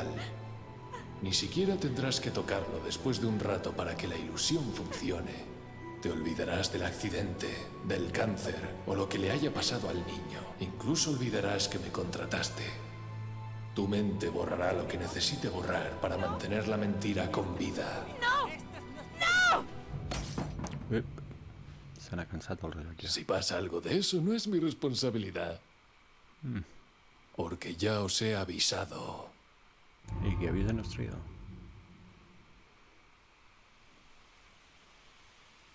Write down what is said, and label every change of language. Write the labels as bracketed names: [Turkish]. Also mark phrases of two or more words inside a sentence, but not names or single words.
[Spanish] Ni siquiera tendrás que tocarlo después de un rato para que la ilusión funcione. Te olvidarás del accidente, del cáncer o lo que le haya pasado al niño. Incluso olvidarás que me contrataste. Tu mente borrará lo que necesite borrar para mantener la mentira con vida. [Catalan] Se n'ha cansat el rellotge. [Spanish] Si pasa algo de eso, no es mi responsabilidad. Porque ya os he avisado. [Catalan] I qui avisa no és traïdor.